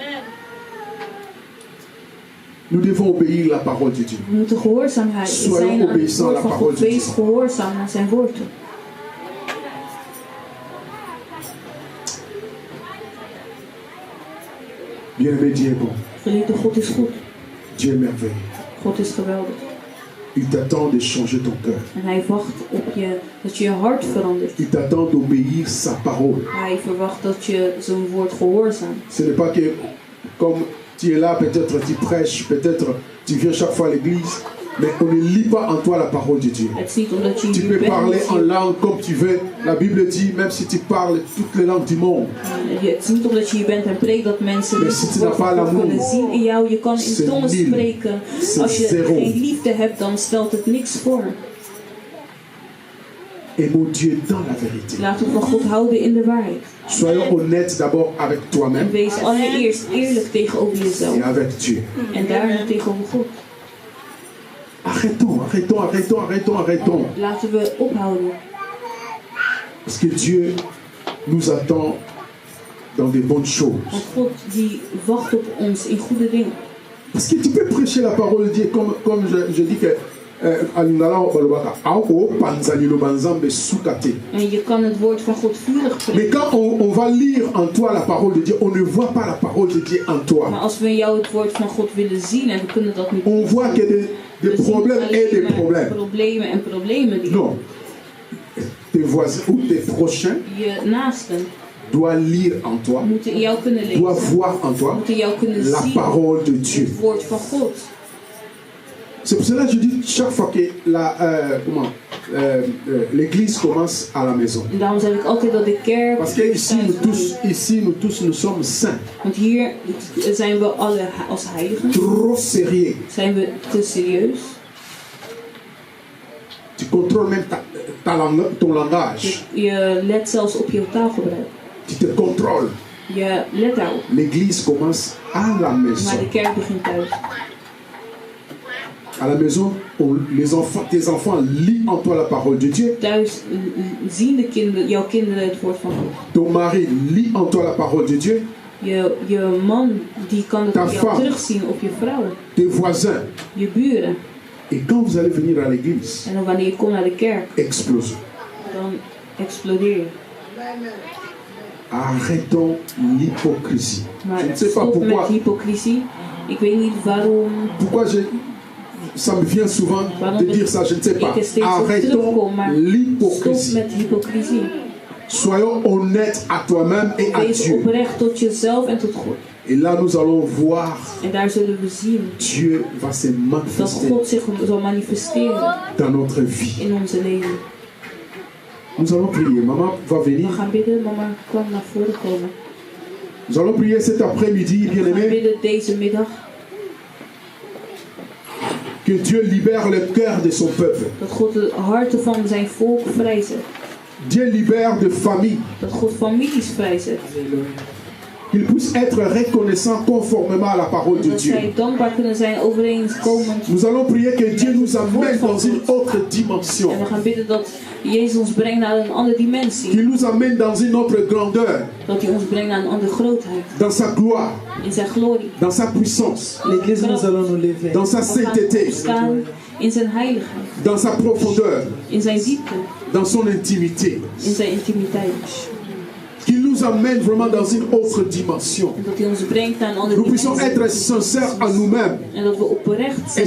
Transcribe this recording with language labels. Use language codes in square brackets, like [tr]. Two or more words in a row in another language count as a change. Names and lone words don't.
[fr] Nous devons obéir la parole de Dieu. [nl] We moeten gehoorzaamheid [fr] Soyons [nl] zijn aan het [fr] obéissants à [nl] woord [fr] la [nl] van [fr] parole [nl] God. [fr] de [nl] Wees [fr] Dieu. [nl] gehoorzaam aan zijn woord. [fr] Bien-aimé, Dieu est bon. [nl] Geliefde, God is goed. [fr] Dieu est merveilleux. [nl] God is geweldig. [fr] Il t'attend de changer ton cœur. [nl] En hij wacht op je, dat je je hart verandert. [fr] Il t'attend d'obéir sa parole. [nl] Hij verwacht dat je zijn woord gehoorzaamt. [fr] Ce n'est pas que, comme tu es là, peut-être tu prêches, peut-être tu viens chaque fois à l'église, mais on ne lit pas en toi la parole de Dieu. [nl] Het is niet omdat je [fr] Tu [nl] hier [fr] peux [nl] bent, [fr] parler [nl] dat [fr] en [nl] je- [fr] langue comme tu veux. La Bible dit, même si tu parles toutes les langues du monde, [nl] Het is niet omdat je hier bent en preekt dat mensen [fr] Mais [nl] niet [fr] si [nl] het [fr] tu [nl] woord [fr] n'as pas [nl] van God [fr] l'amour, [nl] kunnen zien in jou. Je kan in [fr] c'est [nl] tongen [fr] nul. [nl] spreken. [fr] C'est [nl] Als je [fr] zéro. [nl] geen liefde hebt, dan stelt het niks voor. [fr] aimons Dieu dans la vérité. [nl] Laten we van God houden in de waarheid. [fr] Soyons honnêtes d'abord avec [nl] En [fr] toi-même [nl] wees allereerst eerlijk tegenover jezelf. [fr] et avec Dieu. [nl] En daarna tegenover God. [fr] Arrêtons. [nl] Laten we ophouden. [fr] Parce que Dieu nous attend dans des bonnes choses. [nl] Want God die wacht op ons in goede dingen. [fr] Parce que tu peux prêcher la parole de Dieu comme je dis que [nl] En je kan het woord van God vurig [fr] mais [nl] preken. [fr] quand on va lire en toi la parole de Dieu, on ne voit pas la parole de Dieu en [nl] Maar [fr] toi. [nl] als we in jou het woord van God willen zien en we kunnen dat niet [fr] On voit que des [nl] we zien [fr] problèmes et des [nl] alleen maar [fr] problèmes. [nl] problemen en problemen die [fr] Non. Tes voisins ou tes prochains [nl] je naasten [fr] doivent lire en toi, [nl] moeten in jou kunnen [fr] doivent [nl] lezen. [fr] voir en toi [nl] Moeten jou kunnen [fr] la [nl] zien [fr] parole de Dieu. [nl] het woord van God. [fr] C'est pour cela que je dis chaque fois que l'église commence à la maison. [nl] En daarom zeg ik altijd dat de kerk... [fr] Parce que ici nous tous nous sommes saints, [nl] Want hier zijn we alle als heiligen. [fr] trop sérieux. [nl] Zijn we te serieus. [fr] Tu contrôles même ton langage. [nl] Je let zelfs op je taalgebruik. [fr] Tu te contrôles. [nl] Je let daarop. [fr] L'église commence à la maison. [nl] Maar de kerk begint thuis. [fr] À la maison, tes enfants lisent en toi la parole de Dieu. [nl] Thuis zien jouw kinderen het woord van God. [fr] Ton mari lit en toi la parole de Dieu. [nl] Je man die kan het [fr] Ta [nl] op jou [fr] femme. [nl] terugzien op je vrouw. [fr] Tes voisins. [nl] Je buren. [fr] Et quand vous allez venir à l'église, [nl] En dan wanneer je komt naar de kerk, [fr] explose. [nl] dan explodeer je. [fr] Arrêtons l'hypocrisie. [nl] Maar [fr] Je ne sais pas [nl] stop met [fr] pourquoi. [nl] hypocrisie. Ik weet niet waarom. [fr] Ça me vient souvent de dire ça, je ne sais pas. [nl] Ik er steeds op [fr] Arrêtons [nl] terugkom, maar stop [fr] l'hypocrisie. [nl] met hypocrisie. [fr] Soyons honnêtes à toi-même et à [nl] Wees [fr] Dieu. [nl] oprecht tot jezelf en tot God. [fr] Et là, nous allons voir [nl] En daar zullen we zien [fr] Dieu va se [nl] dat [fr] manifester [nl] God zich zal manifesteren [fr] dans notre vie. [nl] in onze leven. [fr] Nous allons prier. Maman va venir. [nl] We gaan bidden, mama kan naar voren komen. [fr] Nous allons prier cet après-midi, [nl] We gaan [fr] bien-aimés. [nl] bidden deze middag [fr] Que Dieu libère le cœur de son peuple. [nl] dat God de harten van zijn volk vrijzet. [fr] Dieu libère de familles. [nl] Dat God families vrijzet. [fr] Qu'ils puissent être reconnaissants conformément à la parole de [nl] Dat [fr] Dieu. [nl] zij dankbaar kunnen zijn overeenkomend. [fr] Nous allons prier que Dieu nous amène dans une autre dimension. [nl] En we gaan bidden dat Jezus ons brengt naar een andere dimensie. [fr] Qu'il nous amène dans une autre grandeur. [nl] Dat hij ons brengt naar een andere grootheid. [fr] Dans sa gloire. [nl] In zijn glorie. [fr] Dans sa puissance. L'église, nous allons nous lever. Dans sa [nl] We gaan [fr] sainteté. [nl] opstaan in zijn heiligheid. [fr] Dans sa profondeur. [nl] In zijn diepte. [fr] Dans son intimité. [nl] In zijn intimiteit. [fr] Qu'il nous amène vraiment dans une autre dimension. [nl] En dat hij ons brengt naar een andere [fr] Nous puissions [nl] dimensie. [fr] être sincères à nous-mêmes [nl] En dat we oprecht zijn.